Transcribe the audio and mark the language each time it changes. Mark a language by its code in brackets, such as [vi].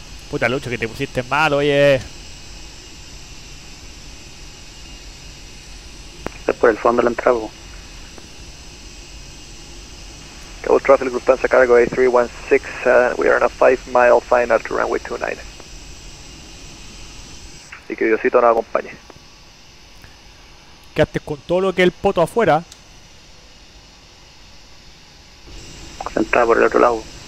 [es] Puta Lucho, que te pusiste mal, oye. Es por el fondo de la entrada. [en] Cabo traffic Lufthansa cargo A316, we are on a 5-mile final to runway 29. [es] Y que Diosito nos acompañe. Quedaste con todo lo que es el poto afuera. Entrada por el otro lado.